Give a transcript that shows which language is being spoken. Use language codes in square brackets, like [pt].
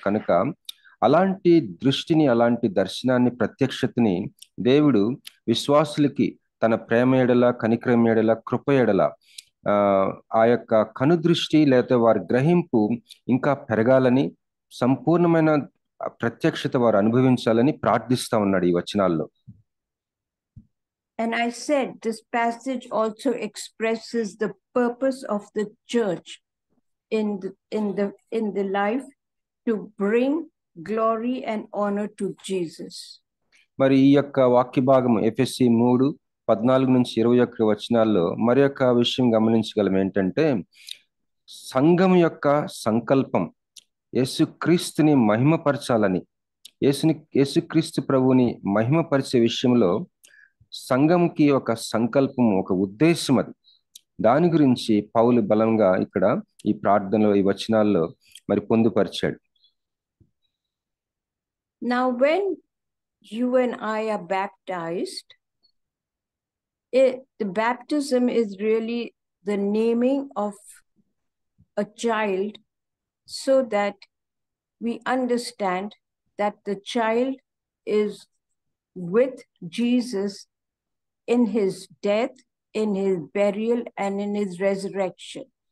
[te] కనుక అలాంటి దృష్టిని, అలాంటి దర్శనాన్ని, ప్రత్యక్షతని దేవుడు విశ్వాసులకి తన ప్రేమ ఎడల, కనికరం ఎడల, కృప ఎడల ఆ యొక్క కనుదృష్టి లేదా వారి గ్రహింపు ఇంకా పెరగాలని, సంపూర్ణమైన ప్రత్యక్షత వారు అనుభవించాలని ప్రార్థిస్తా ఉన్నాడు ఈ వచనాల్లో. [en] And I said this passage also expresses the purpose of the church in the life to bring glory and honor to Jesus. [te] మరి ఈ యొక్క వాక్య భాగం ఎఫెసీ 3:14 నుంచి 21 వచనాల్లో మరి యొక్క విషయం గమనించగలం ఏంటంటే సంఘం యొక్క సంకల్పం యేసుక్రీస్తుని మహిమపరచాలని, యేసుక్రీస్తు ప్రభువుని మహిమపరిచే విషయంలో సంఘంకి ఒక సంకల్పం, ఒక ఉద్దేశం అది. దాని గురించి పౌలు బలంగా ఇక్కడ ఈ ప్రార్థనలో, ఈ వచనాల్లో మరి పొందుపరిచాడు. [en] Now when you and I are baptized, the baptism is really the naming of a child so that we understand that the child is with Jesus in his death, in his burial, and in his resurrection.